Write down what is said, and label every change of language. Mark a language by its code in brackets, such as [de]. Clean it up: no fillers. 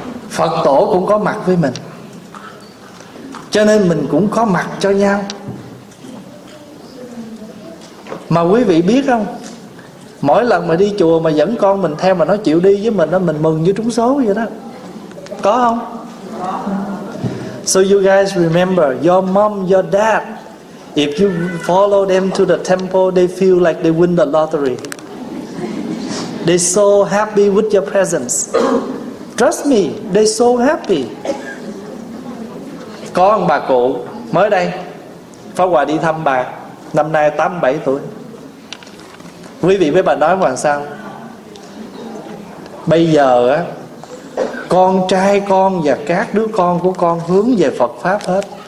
[vi] Phật Tổ cũng có mặt với mình, cho nên mình cũng có mặt cho nhau. Mà quý vị biết không, mỗi lần mà đi chùa mà dẫn con mình theo mà nó chịu đi với mình đó, mình mừng như trúng số vậy đó. Có không? [en] So you guys remember, your mom, your dad, if you follow them to the temple, they feel like they win the lottery. They so happy with your presence. Trust me, they so happy. [vi] Có một bà cụ mới đây, Pháp Hòa đi thăm bà, năm nay 87 tuổi. Quý vị với bà nói làm sao? Bây giờ con trai con và các đứa con của con hướng về Phật Pháp hết.